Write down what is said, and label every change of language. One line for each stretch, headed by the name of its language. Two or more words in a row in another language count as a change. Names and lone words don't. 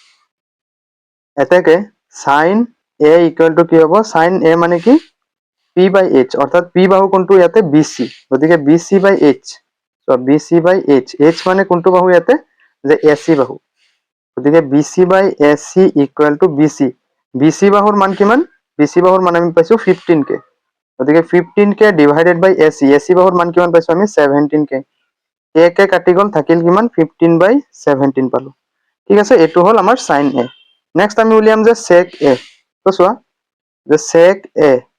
Assamese: এতেকে sin a
English: equal to
Assamese: কি হ'ব sin a মানে কি
English: p by h
Assamese: অর্থাৎ p বাহু কোনটো ইয়াতে bc গতিকে
English: bc by h
Assamese: সো
English: bc by h h
Assamese: মানে কোনটো বাহু ইয়াতে যে ac বাহু গতিকে
English: bc by ac equal to bc bc
Assamese: বাহুৰ মান কিমান bc বাহুৰ মান আমি পাইছো 15 কে গতিকে 15 কে
English: divided by ac ac
Assamese: বাহুৰ মান কিমান পাইছো আমি 17 কে কে কে কাটি গল থাকিল কিমান 15 বাই 17 পালো ঠিক আছে এটো হল আমাৰ sin a নেক্সট আমি উলিয়াম যে sec a তো চোৱা যে sec a